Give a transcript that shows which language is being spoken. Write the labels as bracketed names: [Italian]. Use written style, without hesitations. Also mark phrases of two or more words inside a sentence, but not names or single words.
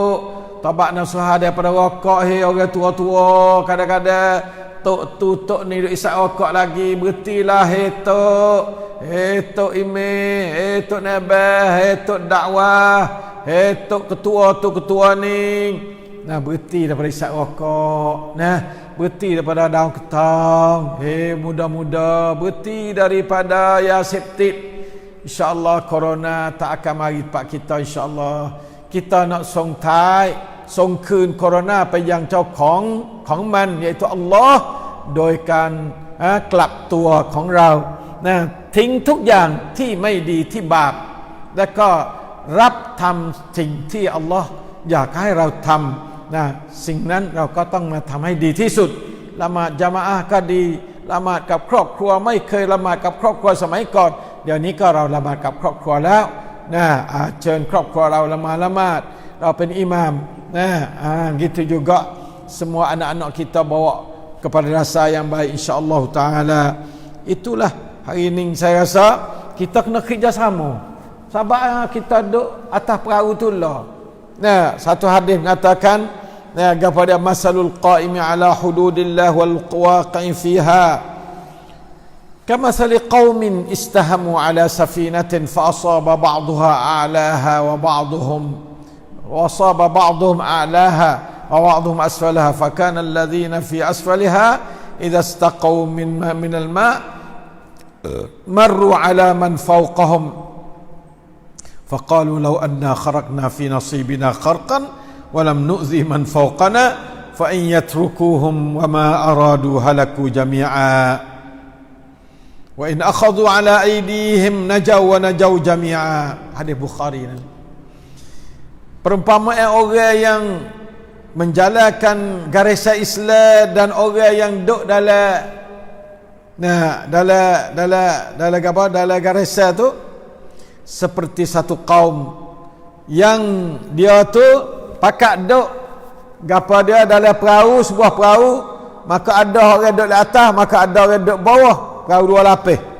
[Malay] Tabak nasuha daripada rokok orang tua-tua kadang-kadang tok tu tok ni duk isap rokok lagi, berhentilah tok imam, tok nabah, tok dakwah, tok ketua tu ketua ni. Nah, berhenti daripada isap rokok. Nah, berhenti daripada daun ketang. Muda-muda, berhenti daripada ya septik. InsyaAllah corona tak akan mari tempat kita, insyaAllah. Kita nak song tai [Thai] ส่งคืนโคโรนาไปยังเจ้าของมัน iaitu Allah โดยการกลับตัวของเรานะทิ้งทุก อย่างที่ไม่ดีที่บาปแล้วก็รับทำสิ่งที่อัลลอฮ์อยากให้เราทำนะสิ่งนั้นเราก็ต้องมาทำให้ดีที่สุดละหมาดญะมาอะห์ก็ดีละหมาดกับครอบครัวไม่เคยละหมาดกับครอบครัวสมัยก่อนเดี๋ยวนี้ก็เราละหมาดกับครอบครัวแล้วนะเชิญครอบครัวเราละหมาดเราเป็นอิหม่าม [Malay] gitu juga semua anak-anak kita bawa kepada rasa yang baik insya-Allah taala. Itulah hari ini saya rasa kita kena kerjasama. Sebab kita duduk atas perahu tu lah. Nah, satu hadis mengatakan kepada [Arabic] مثل القائم على حدود الله والواقع فيها كمثل قوم استهموا على سفينة فأصاب بعضهم أعلاها و بعضهم أعلاها وبعضهم أسفلها فكان الذين في أسفلها إذا استقوا من الماء مروا على من فوقهم فقالوا لو أننا خرقنا في نصيبنا خرقا ولم نؤذي من فوقنا فإن يتركوهم وما أرادوا هلكوا جميعا وإن أخذوا على أيديهم نجوا ونجوا جميعا. [Malay] Hadis Bukhari. Perumpamaan orang yang menjalankan garisan Islam dan orang yang duduk dalam garisan tu seperti satu kaum yang dia tu pakat duduk gapo dia dalam perahu, sebuah perahu, maka ada orang duduk di atas, maka ada orang duduk bawah, perahu dua lapis.